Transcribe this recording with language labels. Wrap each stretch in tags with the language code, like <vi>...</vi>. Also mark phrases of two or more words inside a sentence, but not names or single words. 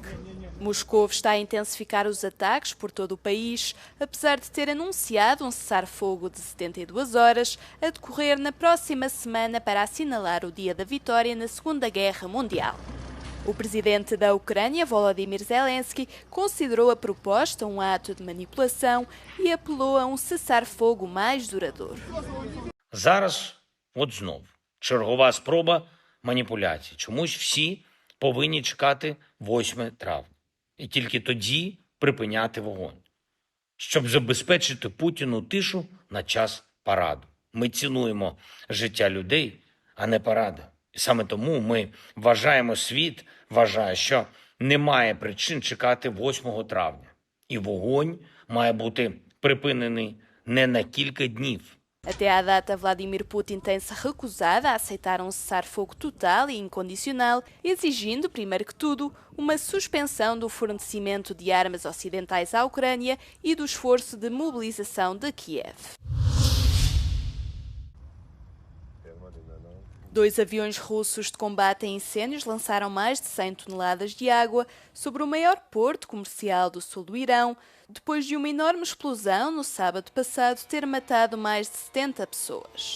<pt>Moscou está a intensificar os ataques por todo o país, apesar de ter anunciado um cessar-fogo de 72 horas a decorrer na próxima semana para assinalar o dia da vitória na Segunda Guerra Mundial. O presidente da Ucrânia, Volodymyr Zelensky, considerou a proposta um ato de manipulação e apelou a um cessar-fogo mais duradouro.</pt> <uk>Зараз, от знову, чергова спроба маніпуляцій. Чомусь всі повинні чекати 8 травня. І тільки тоді припиняти вогонь. Щоб забезпечити Путіну тишу на час параду. Ми цінуємо життя людей, а не паради. І саме тому ми вважаємо, світ вважає, що немає причин чекати 8 травня. І вогонь має бути припинений не на кілька днів.</uk> <pt>Até à data, Vladimir Putin tem-se recusado a aceitar um cessar-fogo total e incondicional, exigindo, primeiro que tudo, uma suspensão do fornecimento de armas ocidentais à Ucrânia e do esforço de mobilização de Kiev. 2 aviões russos de combate a incêndios lançaram mais de 100 toneladas de água sobre o maior porto comercial do sul do Irão, depois de uma enorme explosão no sábado passado ter matado mais de 70 pessoas.</pt>